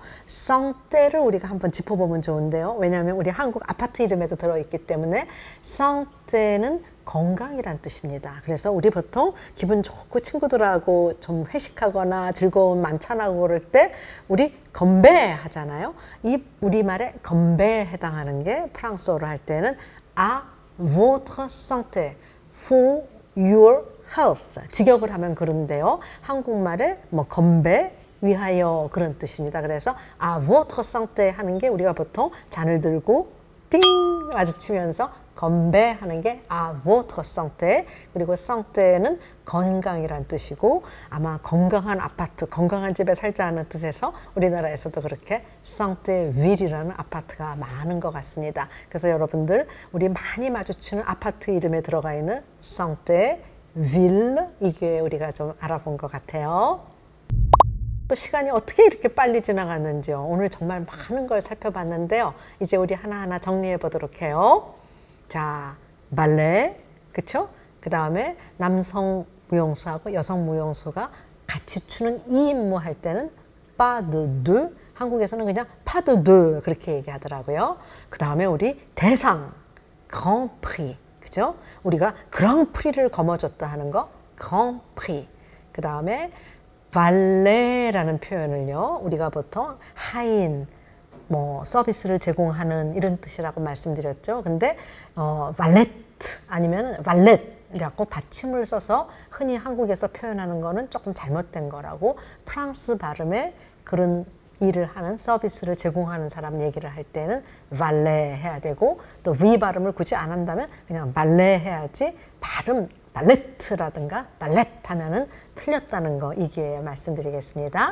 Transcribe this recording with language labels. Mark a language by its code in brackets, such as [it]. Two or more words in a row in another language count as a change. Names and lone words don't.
[ko] 쌍떼를 우리가 한번 짚어보면 좋은데요. 왜냐하면 우리 한국 아파트 이름에도 들어있기 때문에 쌍떼는 건강이란 뜻입니다. 그래서 우리 보통 기분 좋고 친구들하고 좀 회식하거나 즐거운 만찬하고 그럴 때 우리 건배 하잖아요. 이 우리말에 건배에 해당하는 게 프랑스어로 할 때는 [fr] à votre santé, [en] for your health. [ko] 직역을 하면 그런데요. 한국말에 뭐 건배 위하여 그런 뜻입니다. 그래서 [fr] à votre santé [ko] 하는 게 우리가 보통 잔을 들고 띵 마주치면서 건배하는 게 [fr] à votre santé. [ko] 그리고 santé는 건강이란 뜻이고 아마 건강한 아파트, 건강한 집에 살자는 뜻에서 우리나라에서도 그렇게 [fr] santé ville [ko] 이라는 아파트가 많은 것 같습니다. 그래서 여러분들 우리 많이 마주치는 아파트 이름에 들어가 있는 [fr] santé ville [ko] 이게 우리가 좀 알아본 것 같아요. 또 시간이 어떻게 이렇게 빨리 지나갔는지요. 오늘 정말 많은 걸 살펴봤는데요. 이제 우리 하나하나 정리해 보도록 해요. 자, 발레, 그쵸? 그 다음에 남성 무용수하고 여성 무용수가 같이 추는 2인무 할 때는 [fr] pas de deux, [ko] 한국에서는 그냥 [fr] pas de deux [ko] 그렇게 얘기하더라고요. 그 다음에 우리 대상, [fr] grand prix, [ko] 그죠? 우리가 그랑프리를 거머쥐었다 하는 거, [fr] grand prix. [ko] 그 다음에 발레라는 표현을요, 우리가 보통 하인, 뭐 서비스를 제공하는 이런 뜻이라고 말씀드렸죠. 근데 발레트 아니면 발렛이라고 받침을 써서 흔히 한국에서 표현하는 거는 조금 잘못된 거라고 프랑스 발음에 그런 일을 하는 서비스를 제공하는 사람 얘기를 할 때는 발레 해야 되고 또 V 발음을 굳이 안 한다면 그냥 발레 해야지 발음 발레트라든가 발렛 하면은 틀렸다는 거 이게 말씀드리겠습니다.